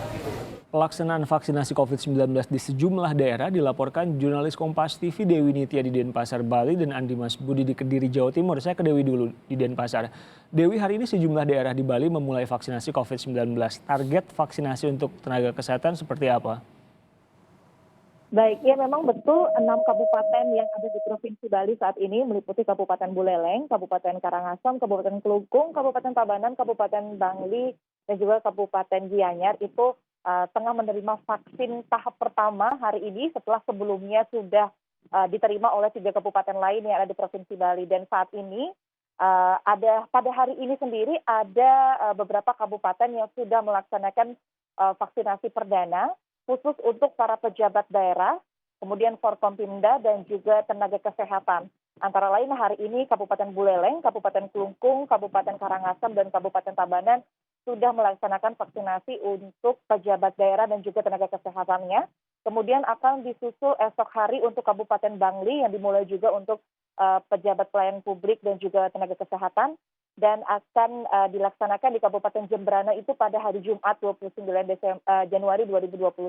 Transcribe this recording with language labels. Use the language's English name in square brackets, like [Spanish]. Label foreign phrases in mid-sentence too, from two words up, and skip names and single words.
[Indonesian] Pelaksanaan vaksinasi COVID-19 di sejumlah daerah dilaporkan jurnalis Kompas TV Dewi Nitya di Denpasar, Bali dan Andi Mas Budi di Kediri, Jawa Timur. Saya ke Dewi dulu di Denpasar. Dewi, hari ini sejumlah daerah di Bali memulai vaksinasi COVID-19. Target vaksinasi untuk tenaga kesehatan seperti apa? Baik, ya memang betul 6 kabupaten yang ada di Provinsi Bali saat ini meliputi Kabupaten Buleleng, Kabupaten Karangasem, Kabupaten Kelungkung, Kabupaten Tabanan, Kabupaten Bangli, dan juga Kabupaten Gianyar itu tengah menerima vaksin tahap pertama hari ini setelah sebelumnya sudah diterima oleh 3 kabupaten lain yang ada di Provinsi Bali. Dan saat ini pada hari ini sendiri ada beberapa kabupaten yang sudah melaksanakan vaksinasi perdana khusus untuk para pejabat daerah, kemudian Forkompimda dan juga tenaga kesehatan. Antara lain hari ini Kabupaten Buleleng, Kabupaten Kelungkung, Kabupaten Karangasem, dan Kabupaten Tabanan sudah melaksanakan vaksinasi untuk pejabat daerah dan juga tenaga kesehatannya. Kemudian akan disusul esok hari untuk Kabupaten Bangli yang dimulai juga untuk pejabat pelayanan publik dan juga tenaga kesehatan. Dan akan dilaksanakan di Kabupaten Jembrana itu pada hari Jumat 29 Januari 2021.